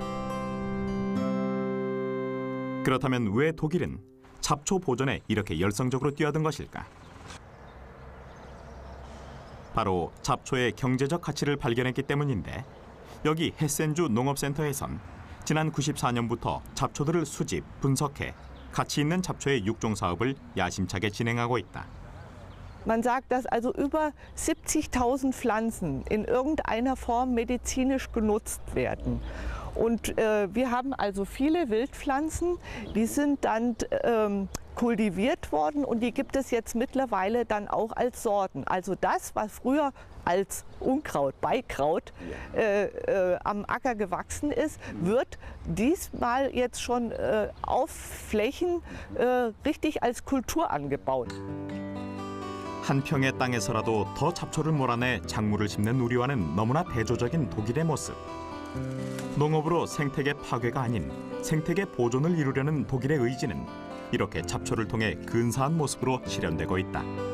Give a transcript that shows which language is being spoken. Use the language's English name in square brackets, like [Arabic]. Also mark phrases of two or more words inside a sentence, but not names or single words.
[Korean] 그렇다면 왜 독일은 잡초 보존에 이렇게 열성적으로 뛰어든 것일까? 바로 잡초의 경제적 가치를 발견했기 때문인데, 여기 헤센주 농업센터에선 지난 94년부터 잡초들을 수집, 분석해 가치 있는 잡초의 육종 사업을 야심차게 진행하고 있다. [German] Man sagt, dass also über 70.000 Pflanzen in irgendeiner Form medizinisch genutzt werden. Und wir haben also viele Wildpflanzen, die sind dann kultiviert worden und die gibt es jetzt mittlerweile dann auch als Sorten. Also das, was früher als Unkraut, Beikraut am Acker gewachsen ist, wird diesmal jetzt schon auf Flächen richtig als Kultur angebaut. [Korean] 한 평의 땅에서라도 더 잡초를 몰아내 작물을 심는 우리와는 너무나 대조적인 독일의 모습. 농업으로 생태계 파괴가 아닌 생태계 보존을 이루려는 독일의 의지는 이렇게 잡초를 통해 근사한 모습으로 실현되고 있다.